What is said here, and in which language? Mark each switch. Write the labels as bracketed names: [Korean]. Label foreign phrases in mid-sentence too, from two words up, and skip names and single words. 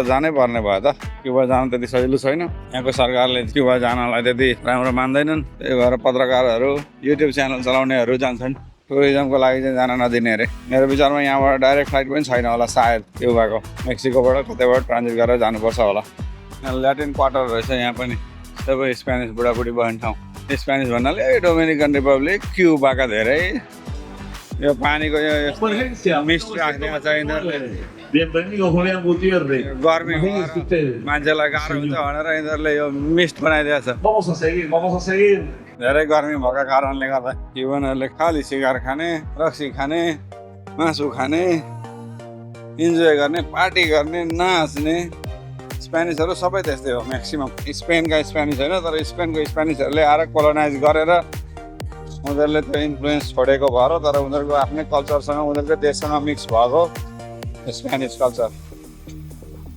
[Nepali] जानै पर्ने भयो त क्युबा जानु त्यति सजिलो छैन यहाँको सरकारले क्युबा जानलाई त्यति राम्रो मान्दैनन् त्यही भएर पत्रकारहरू युट्युब च्यानल चलाउनेहरू जान्छन् टुरिज्मको लागि चाहिँ जान नदिने अरे मेरो विचारमा यहाँबाट [English] direct flight [Nepali] पनि छैन होला सायद क्युबाको मेक्सिकोबाट कतैबाट ट्रान्जिट गरेर जानुपर्छ होला ल्याटिन क्वार्टर रहेछ यहाँ पनि सबै स्पेनिस बुढाबुढी बस्ने ठाउँ स्पेनिस भन्नाले डोमिनिकन रिपब्लिक क्युबाका धेरै यो पानीको यो मिस्ट राखिदिएको छ यिनीहरूले [Spanish] Bienvenido Julián Gutiérrez. [Nepali] गर्मी मान्छेलाई गाह्रो हुन्छ भनेर यिनीहरूले यो मिस्ट बनाइदिएको छ [Spanish] Vamos a seguir. [Nepali] धेरै गर्मी भएको कारणले गर्दा क्युबनहरूले खालि सिगार खाने रक्सी खाने मासु खाने इन्जोय गर्ने पार्टी गर्ने नाच्ने स्पेनिसहरू सबै त्यस्तै हो म्याक्सिमम् स्पेनका स्पेनिस होइन तर स्पेनको स्पेनिसहरूले आएर कोलोनाइज गरेर उनीहरूले त्यो इन्फ्लुएन्स छोडेको भएर तर उनीहरूको आफ्नै कल्चरसँग उनीहरूको देशसँग मिक्स भएको [English] Spanish culture